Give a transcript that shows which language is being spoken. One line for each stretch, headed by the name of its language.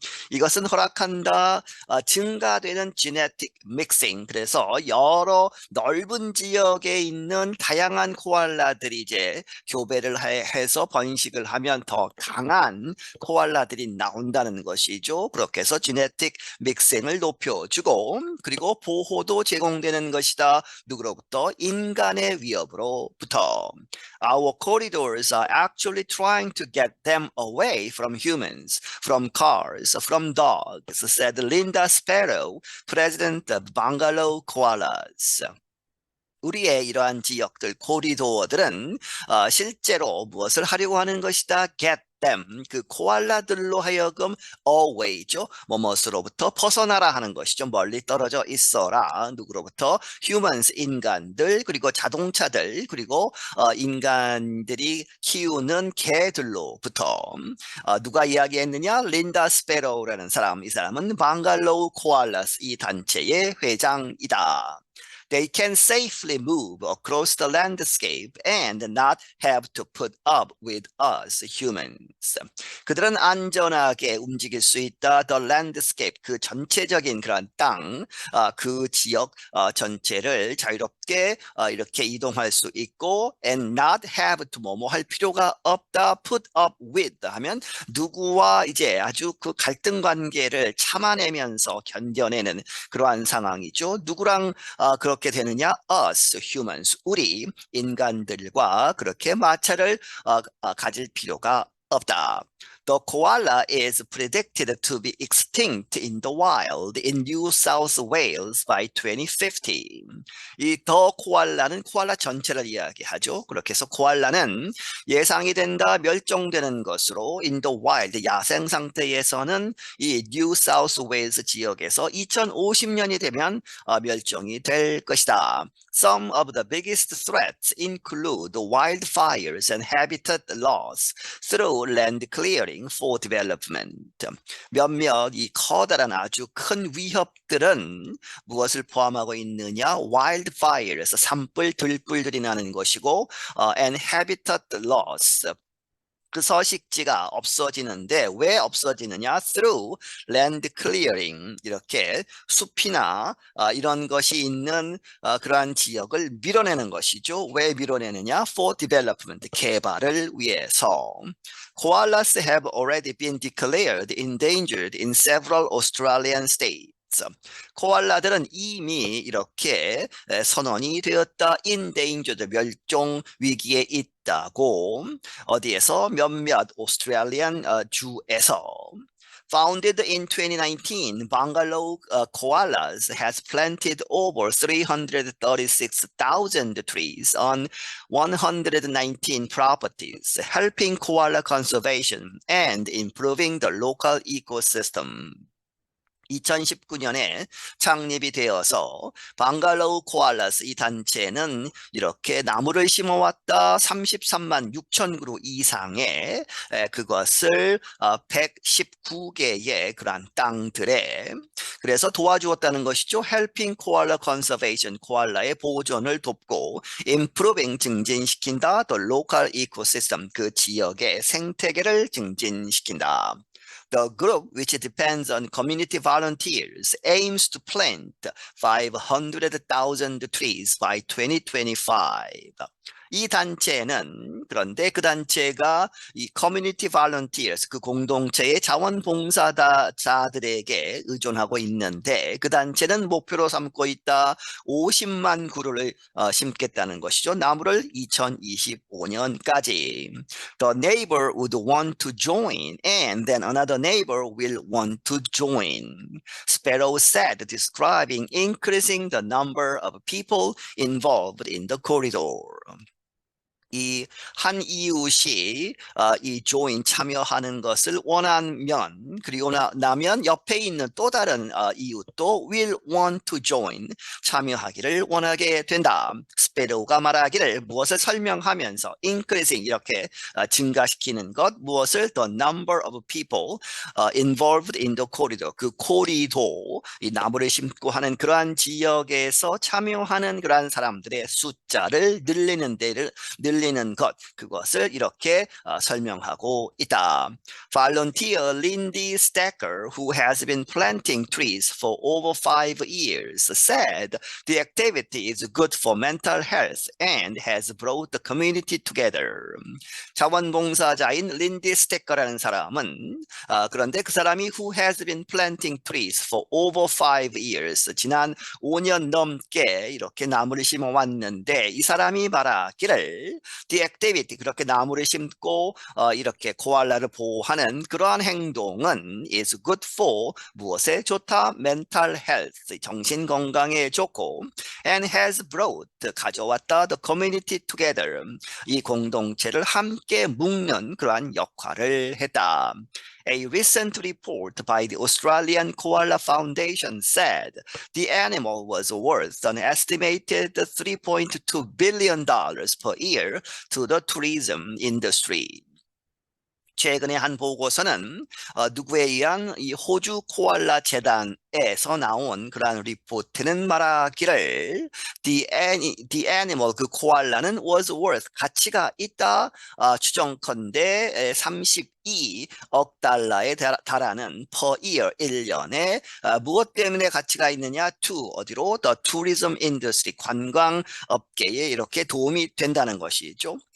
Korean: 이것은 허락한다 증가되는
English: genetic mixing
Korean: 그래서 여러 넓은 지역에 있는 다양한 코알라들이 이제 교배를 해서 번식을 하면 더 강한 코알라들이 나온다는 것이죠. 그렇게 해서
English: genetic mixing
Korean: 을 높여주고 그리고 보호도 제공되는 것이다. 누구로부터? 인간의 위협으로부터.
English: Our corridors are actually trying to get them away from humans, from cars, from dogs, said Linda Sparrow, president of Bungalow Koalas.
Korean: 우리의 이러한 지역들, 코리도어들은 실제로 무엇을 하려고 하는 것이다?
English: Get them,
Korean: 그 코알라들로 하여금
English: away
Korean: 죠. 뭐뭇으로부터 벗어나라 하는 것이죠. 멀리 떨어져 있어라. 누구로부터? humans, 인간들, 그리고 자동차들, 그리고 인간들이 키우는 개들로부터. 누가 이야기했느냐? 린다 스페로우라는 사람. 이 사람은 방갈로우 코알라스 이 단체의 회장이다.
English: They can safely move across the landscape and not have to put up with us humans.
Korean: 그들은 안전하게 움직일 수 있다.
English: The landscape,
Korean: 그 전체적인 그런 땅, 그 지역 전체를 자유롭게 이렇게 이동할 수 있고
English: and not have to
Korean: 뭐뭐 할 필요가 없다.
English: Put up with
Korean: 하면 누구와 이제 아주 그 갈등 관계를 참아내면서 견뎌내는 그러한 상황이죠. 누구랑 그렇게 되느냐?
English: us, humans,
Korean: 우리 인간들과 그렇게 마찰을 가질 필요가 없다.
English: The koala is predicted to be extinct in the wild in New South Wales by 2050.
Korean: 이 더 코알라는 코알라 전체를 이야기하죠. 그렇게 해서 코알라는 예상이 된다 멸종되는 것으로
English: in the wild
Korean: 야생 상태에서는 이 New South Wales 지역에서 2050년이 되면 멸종이 될 것이다.
English: Some of the biggest threats include wildfires and habitat loss through land clearing for development.
Korean: 몇몇 이 커다란 아주 큰 위협들은 무엇을 포함하고 있느냐? wildfire에서 산불, 들불들이 나는 것이고
English: and habitat loss.
Korean: 그 서식지가 없어지는데 왜 없어지느냐?
English: Through land clearing
Korean: 이렇게 숲이나 이런 것이 있는 그러한 지역을 밀어내는 것이죠. 왜 밀어내느냐?
English: For development
Korean: 개발을 위해서.
English: Koalas have already been declared endangered in several Australian states.
Korean: 코알라들은 이미 이렇게 선언이 되었다. endangered 멸종 위기에 있다고 어디에서 몇몇 오스트레일리안 주에서.
English: Founded in 2019, Bungalow Koalas has planted over 336,000 trees on 119 properties, helping koala conservation and improving the local ecosystem.
Korean: 2019년에 창립이 되어서 방갈로우 코알라스 이 단체는 이렇게 나무를 심어왔다. 33만 6천 그루 이상의 그것을 119개의 그러한 땅들에 그래서 도와주었다는 것이죠.
English: Helping Koala Conservation,
Korean: 코알라의 보존을 돕고 Improving 증진시킨다.
English: The local ecosystem,
Korean: 그 지역의 생태계를 증진시킨다.
English: The group, which depends on community volunteers, aims to plant 500,000 trees by 2025.
Korean: 이 단체는 그런데 그 단체가 이 커뮤니티 발런티어스 그 공동체의 자원봉사자들에게 의존하고 있는데 그 단체는 목표로 삼고 있다 50만 그루를 심겠다는 것이죠. 나무를 2025년까지.
English: The neighbor would want to join and then another neighbor will want to join. Sparrow said, describing increasing the number of people involved in the corridor.
Korean: 이 한 이웃이 이 join 참여하는 것을 원하면 그리고 나면 옆에 있는 또 다른 이웃도
English: will want to join
Korean: 참여하기를 원하게 된다. 스페로우가 말하기를 무엇을 설명하면서 increasing 이렇게 증가시키는 것 무엇을
English: the number of people involved in the corridor
Korean: 그 코리도 이 나무를 심고 하는 그러한 지역에서 참여하는 그러한 사람들의 숫자를 늘리는 것 그것을 이렇게 설명하고 있다.
English: Volunteer Lindy Stacker, who has been planting trees for over 5 years, said the activity is good for mental health and has brought the community together.
Korean: 자원봉사자인 린디 스테커라는 사람은 그런데 그 사람이
English: who has been planting trees for over 5 years
Korean: 지난 5년 넘게 이렇게 나무를 심어 왔는데 이 사람이 말하기를
English: the activity
Korean: 그렇게 나무를 심고 이렇게 코알라를 보호하는 그러한 행동은
English: is good for
Korean: 무엇에 좋다?
English: mental health
Korean: 정신 건강에 좋고
English: and has brought
Korean: 가져왔다
English: the community together
Korean: 이 공동체를 함께 묶는 그러한 역할을 했다.
English: A recent report by the Australian Koala Foundation said the animal was worth an estimated $3.2 billion per year to the tourism industry.
Korean: 최근에 한 보고서는 누구에 의한 이 호주 코알라 재단에서 나온 그러한 리포트는 말하기를
English: the animal
Korean: 그 코알라는
English: was worth
Korean: 가치가 있다 추정컨대 32억 달러에 달하는
English: per year
Korean: 1년에 무엇 때문에 가치가 있느냐 to 어디로
English: the tourism industry
Korean: 관광 업계에 이렇게 도움이 된다는 것이죠.